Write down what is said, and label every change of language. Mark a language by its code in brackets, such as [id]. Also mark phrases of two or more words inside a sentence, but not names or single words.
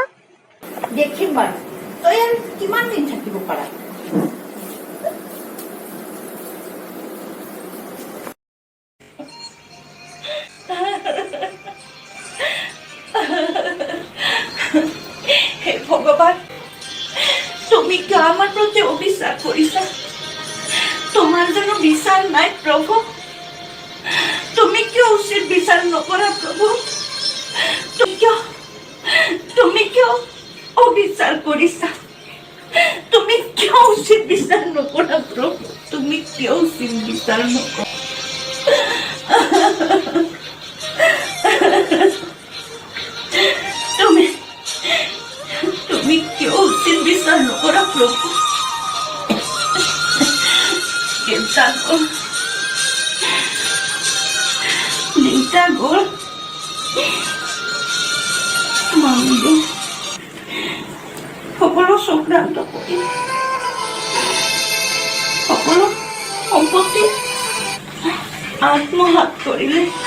[as] দেখিম বাৰু তই আৰু কিমান দিন থাকিব পাৰা। হে ভগৱান, তুমি কিয় আমার প্রতি অবিচার করিছা? তোমার যেন বিচার নাই প্রভু। তুমি কিয় উচিত বিচার নকরা প্রভু? তুমি কিয় অবিচার করিছা? তুমি কিয় উচিত বিচার নকরা প্রভু? তুমি কিয় উচিত বিচার নকরা? তুমি তুমি কিয় উচিত বিচার নকরা প্রভু? দেউতা গ'ল, মামীয়ে সকলো চক্ৰান্ত কৰি সকলো সম্পত্তি আত্মসাৎ কৰিলে।